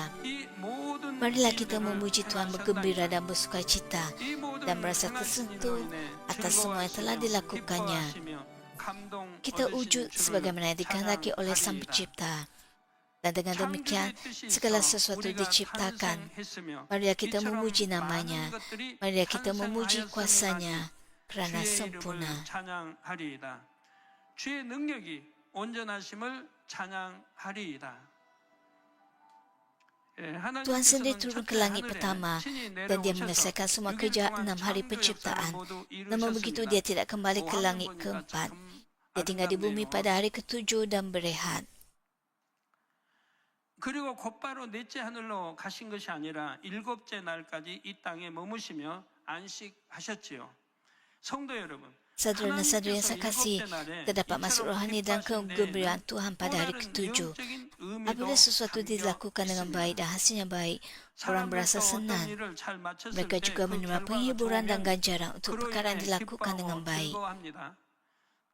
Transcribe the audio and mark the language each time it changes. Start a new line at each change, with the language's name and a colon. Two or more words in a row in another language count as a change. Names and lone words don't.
Malay: Marilah kita memuji Tuhan bergembira dan bersukacita dan merasa tersentuh atas semua yang telah dilakukannya. Kita wujud sebagaimana yang dikehendaki oleh Sang Pencipta. Dan dengan demikian, segala sesuatu diciptakan. Marilah kita memuji namanya. Marilah kita memuji kuasanya kerana sempurna.
Korean: 주의 능력이 온전하심을 찬양하리이다.
Malay: Tuhan sendiri turun ke langit pertama dan dia menyelesaikan semua kerja 6 hari penciptaan. Namun begitu dia tidak kembali ke langit keempat. Dia tinggal di bumi pada hari ke-7 dan berehat.
Korean: 그리고 곧바로 넷째 하늘로 가신 것이 아니라 일곱째 날까지 이 땅에 머무시며 안식하셨지요. 성도 여러분,
Malay: Saudara dan saudari yang saya kasih, terdapat masuk rohani dan kegembiraan Tuhan pada hari ke-7. Apabila sesuatu dilakukan dengan baik dan hasilnya baik, orang berasa senang. Mereka juga menerima penghiburan dan ganjaran untuk perkara yang dilakukan dengan baik.